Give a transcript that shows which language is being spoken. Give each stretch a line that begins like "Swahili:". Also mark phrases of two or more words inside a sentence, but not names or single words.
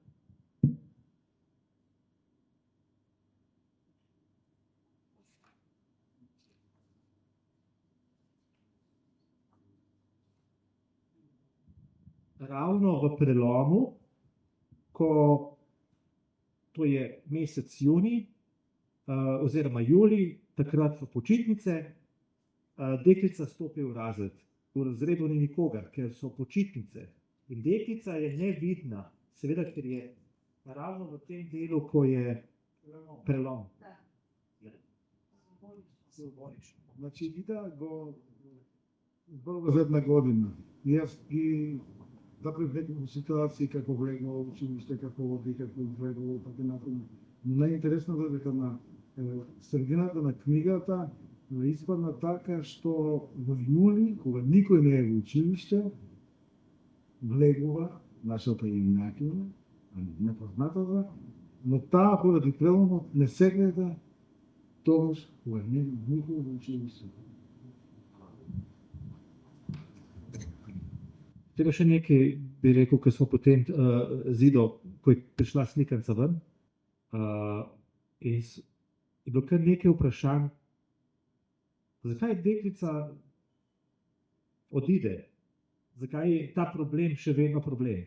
Slovenian: Ravno v prelomu, ko to je mesec junij oziroma julij, takrat so počitnice, deklica stopi v razred. V razredu ni nikogar, ker so počitnice. In deklica je nevidna, seveda, ker je ravno v tem delu, ko je prelom.
Macedonian: Значи, Ида го зборува за една година. Јас ги запрев неколку ситуации како влегнал во училиште, како води, како изгледало, така например. Најинтересното е дека на средината на книгата испадна така што во јули, кога никој не е во училиште, влегува нашата јунаkinja, непознатата, но таа поради преломот не се гледа тогаш кога не е никој во училиште.
Slovenian: Treba še nekaj bi rekel, ko smo potem zido, ko je prišla slikanca ven, in je bilo kar nekaj vprašanj, zakaj deklica odide, zakaj je ta problem še vedno problem.